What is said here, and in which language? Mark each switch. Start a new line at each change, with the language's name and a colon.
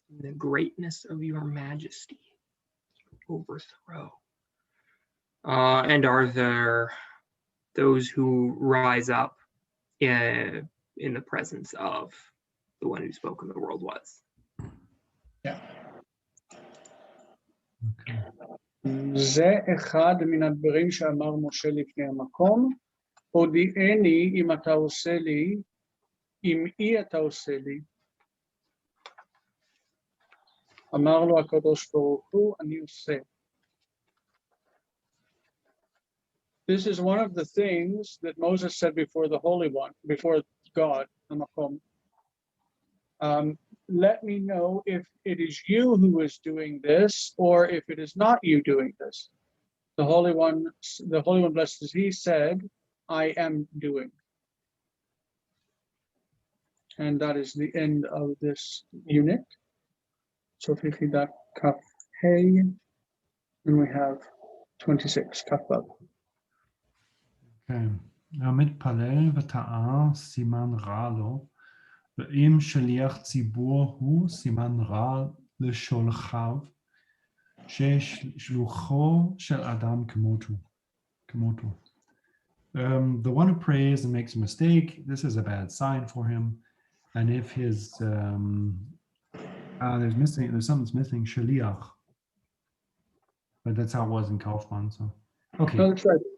English: The greatness of your majesty. Overthrow. And are there those who rise up in the presence of the one who spoke and the world was? Yeah. Okay.
Hebrew: זה אחד מן הדברים שאמר משה לפני המקום, הודיעני אם אתה עושה לי, אם אי אתה עושה לי. אמר לו הקדוש ברוך הוא, אני עושה.
English: This is one of the things that Moses said before the Holy One, before God, Hamakom. Let me know if it is you who is doing this, or if it is not you doing this. The Holy One, blessed is He, said, I am doing. And that is the end of this unit. So Fichidat Kaf Hey, and we have 26 Kaf Vav. Okay.
Hebrew: המתפלל וטעה סימן רע לו, ואם שליח ציבור הוא סימן רע לשולחיו, ששלוחו של אדם כמותו.
English: The one who prays and makes a mistake, this is a bad sign for him. And if his there's something's missing, shaliach. But that's how it was in Kaufman. So okay. No, that's right.